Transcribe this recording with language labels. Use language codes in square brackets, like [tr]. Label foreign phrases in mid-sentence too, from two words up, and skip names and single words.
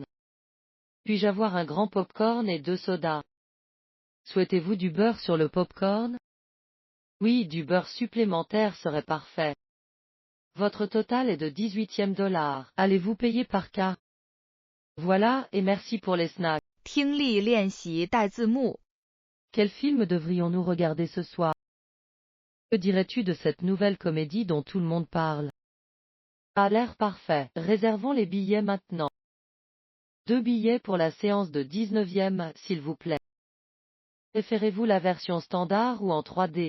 [fr] Puis-je avoir un grand popcorn et 2 sodas? Souhaitez-vous du beurre sur le popcorn? Oui, du beurre supplémentaire serait parfait. Votre total est de $18. Allez-vous payer par carte? Voilà, et merci pour les snacks. [zh] 听力练习带字幕。 [fr] Quel film devrions-nous regarder ce soir? Que dirais-tu de cette nouvelle comédie dont tout le monde parle? A l'air parfait. Réservons les billets maintenant. 2 billets pour la séance de 19e, s'il vous plaît. Préférez-vous la version standard ou en 3D?